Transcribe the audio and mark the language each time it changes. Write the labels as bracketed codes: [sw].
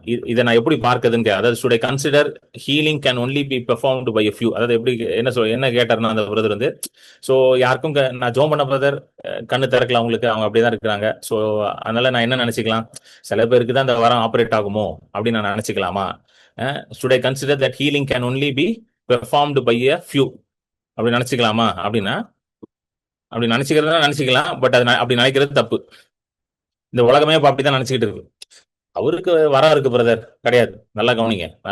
[ta] இதை நான் எப்படி பார்க்கறதுன்னு அதாவது [en] should I consider healing can only be performed by a few. [ta] அதாவது எப்படி என்ன கேட்டாருன்னா அந்த பிரதர் வந்து, ஸோ யாருக்கும் நான் ஜோம் பண்ண பிரதர் கண்ணு திறக்கல, அவங்களுக்கு அவங்க அப்படிதான் இருக்கிறாங்க. ஸோ அதனால நான் என்ன நினைச்சுக்கலாம், சில பேருக்கு தான் அந்த வரம் ஆப்ரேட் ஆகுமோ அப்படின்னு நான் நினைச்சுக்கலாமா? [en] should I consider that healing can only be performed by a few [ta] அப்படி நினைச்சுக்கலாமா? அப்படின்னா அப்படி நினைச்சுக்கலாம். பட் அது அப்படி நினைக்கிறது தப்பு. இந்த உலகமே அப்படிதான் நினைச்சுக்கிட்டு இருக்கு. அவருக்கு வரம் இருக்கு பிரதர், கிடையாது. நல்லா கவனிங்க.